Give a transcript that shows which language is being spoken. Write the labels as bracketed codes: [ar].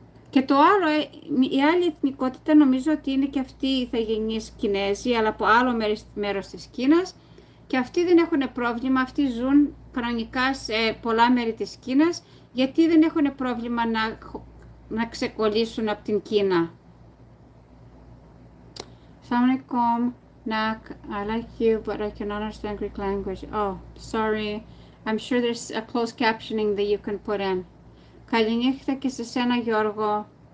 [el] Και το άλλο, η άλλη εθνικότητα νομίζω ότι είναι και αυτοί οι ηθαγενείς Κινέζοι, αλλά από άλλο μέρος της Κίνας και αυτοί δεν έχουν πρόβλημα, αυτοί ζουν κανονικά σε πολλά μέρη της Κίνας γιατί δεν έχουν πρόβλημα να ξεκολλήσουν από την Κίνα. [ms] Assalamualaikum, Nak. [en] I like you, but I cannot understand Greek language. Oh, sorry. I'm sure there's a closed captioning that you can put in. [el] Καληνύχτα και σε σένα, Γιώργο.